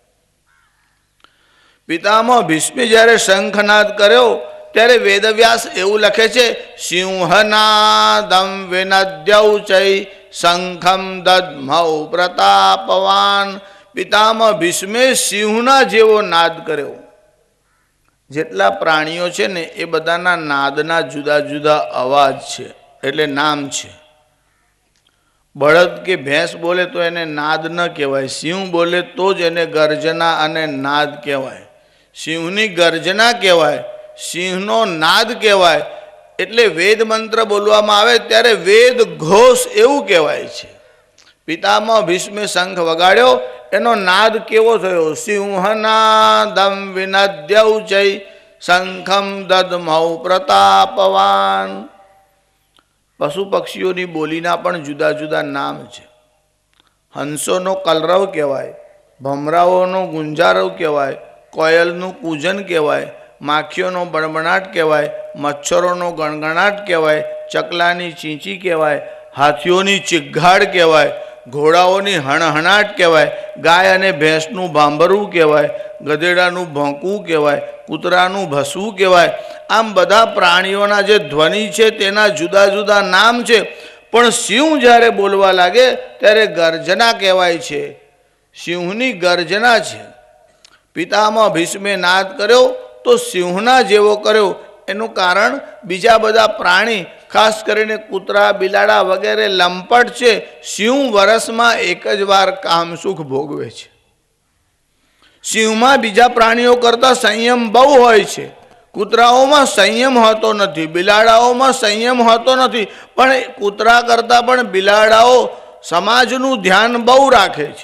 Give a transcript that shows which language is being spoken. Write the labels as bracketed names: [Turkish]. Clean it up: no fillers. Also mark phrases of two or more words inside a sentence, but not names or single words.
[Gujarati] પિતામહ ભીષ્મે જ્યારે શંખનાદ કર્યો ત્યારે વેદવ્યાસ એવું લખે છે, [Sanskrit] सिंहनादं विनद्यौचै शंखम दद्मौ प्रतापवान। [Gujarati] પિતામહ ભીષ્મે સિંહના જેવો નાદ કર્યો। જેટલા પ્રાણીઓ છે ને એ બધાના નાદના જુદા જુદા અવાજ છે એટલે નામ છે। બળદ કે ભેંસ બોલે તો એને નાદ ન કહેવાય, સિંહ બોલે તો જ એને ગર્જના અને નાદ કહેવાય। સિંહની ગર્જના કહેવાય, સિંહનો નાદ કહેવાય। એટલે વેદ મંત્ર બોલવામાં આવે ત્યારે વેદ ઘોષ એવું કહેવાય છે। પિતામહ ભીષ્મે શંખ વગાડ્યો એનો નાદ કેવો થયો, [Sanskrit] सिंहनादं विनद्यौचै शंखम दद्मौ प्रतापवान। [Gujarati] પશુ પક્ષીઓની બોલીના પણ જુદા જુદા નામ છે। હંસોનો કલરવ કહેવાય, ભમરાઓનો ગુંજારવ કહેવાય, કોયલનું કૂજન કહેવાય, માખીઓનો બણબણાટ કહેવાય, મચ્છરોનો ગણગણાટ કહેવાય, ચકલાની ચીંચી કહેવાય, હાથીઓની ચિઘાડ કહેવાય, ઘોડાઓની હણહણાટ કહેવાય, ગાય અને ભેંસનું ભાંભરવું કહેવાય, ગધેડાનું ભોંકવું કહેવાય, કૂતરાનું ભસવું કહેવાય। આમ બધા પ્રાણીઓના જે ધ્વનિ છે તેના જુદા જુદા નામ છે, પણ સિંહ જ્યારે બોલવા લાગે ત્યારે ગર્જના કહેવાય છે। સિંહની ગર્જના છે। પિતામહ ભીષ્મે નાદ કર્યો તો સિંહના જેવો કર્યો એનું કારણ બીજા બધા પ્રાણી, ખાસ કરીને કૂતરા, બિલાડા વગેરે લંપટ છે. સિંહ વર્ષમાં એક જ વાર કામસુખ ભોગવે છે. સિંહમાં બીજા પ્રાણીઓ કરતાં સંયમ બહુ હોય છે. કૂતરાઓમાં સંયમ હોતો નથી, બિલાડાઓમાં સંયમ હોતો નથી, પણ કૂતરા કરતાં પણ બિલાડાઓ સમાજનું ધ્યાન બહુ રાખે છે.